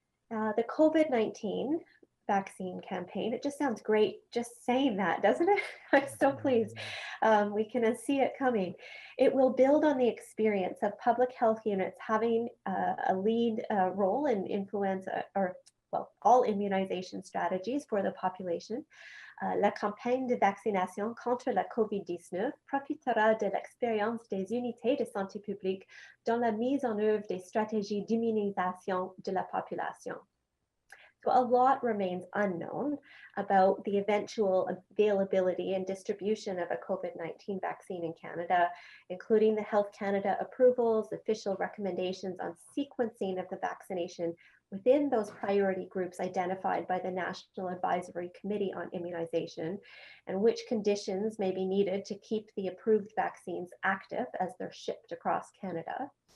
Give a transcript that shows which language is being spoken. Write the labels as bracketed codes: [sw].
[fr] The COVID-19 vaccine campaign, it just sounds great just saying that, doesn't it? I'm so pleased. We can see it coming. It will build on the experience of public health units having a lead role in influenza, or well, all immunization strategies for the population. La campagne de vaccination contre la COVID-19 profitera de l'expérience des unités de santé publique dans la mise en œuvre des stratégies d'immunisation de la population. [en] So a lot remains unknown about the eventual availability and distribution of a COVID-19 vaccine in Canada, including the Health Canada approvals, official recommendations on sequencing of the vaccination within those priority groups identified by the National Advisory Committee on Immunization, and which conditions may be needed to keep the approved vaccines active as they're shipped across Canada.